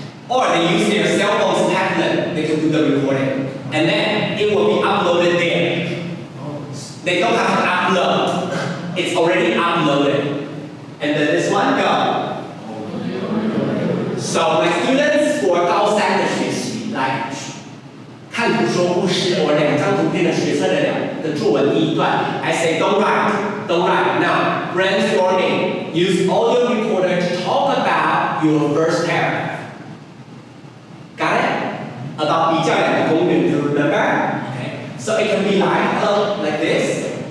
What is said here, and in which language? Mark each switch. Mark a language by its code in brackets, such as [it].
[en] Or they use their cell phone's tablet, they can do the recording. And then it will be uploaded there. They don't have to upload. It's already uploaded. And then this one, go. So my students for [zh] 高3的学习，来看图说故事或2张图片的学测的作文第一段 [en] I say don't write. Now, brainstorming. Use audio recorder to talk about your first paragraph. Got it? About [zh] 比较两个公允 [en] do you remember? Okay. So it can be like this.